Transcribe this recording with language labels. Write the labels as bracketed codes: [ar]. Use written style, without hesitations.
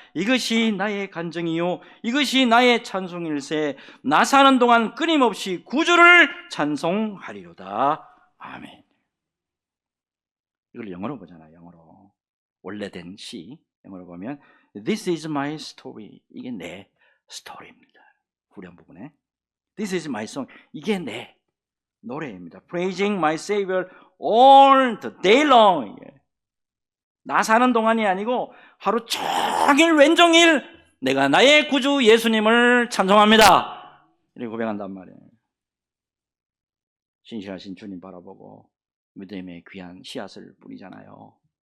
[ko] 이것이 나의 간증이요 이것이 나의 찬송일세. 나 사는 동안 끊임없이 구주를 찬송하리로다. 아멘. 이걸 영어로 보잖아요. 영어로 원래된 시 영어로 보면 [en] This is my story. [ko] 이게 내 스토리입니다. 후렴 부분에 [en] This is my song. [ko] 이게 내 노래입니다. [en] Praising my Savior all the day long. [ko] 나 사는 동안이 아니고 하루 종일 왼종일 내가 나의 구주 예수님을 찬송합니다. 이렇게 고백한단 말이에요. 신실하신 주님 바라보고 믿음의 귀한 씨앗을 뿌리잖아요.